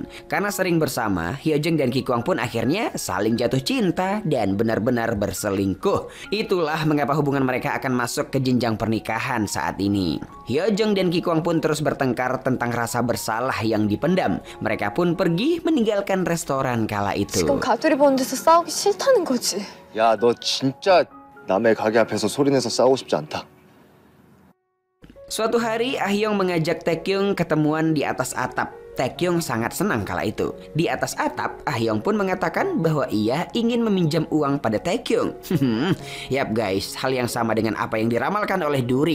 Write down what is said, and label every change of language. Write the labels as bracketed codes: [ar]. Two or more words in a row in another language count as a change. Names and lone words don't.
[id] Karena sering bersama, Hyo Jung dan Ki Kwang pun akhirnya saling jatuh cinta dan benar-benar berselingkuh. Itulah mengapa hubungan mereka akan masuk ke jenjang pernikahan saat ini. Hyo Jung dan Ki Kwang pun terus bertengkar tentang rasa bersalah yang dipendam. Mereka pun pergi meninggalkan restoran kala itu. [ko] 지금 가두리 보는 데서 싸우기 싫다는 거지. 야, 너 진짜 남의 가게 앞에서 소리내서 싸우고 싶지 않다. [id] Suatu hari Ah-hyung mengajak Taekyung ketemuan di atas atap. Taekyung sangat senang kala itu. Di atas atap, Ah-hyung pun mengatakan bahwa ia ingin meminjam uang pada Taekyung. Yap guys, hal yang sama dengan apa yang diramalkan oleh Duri.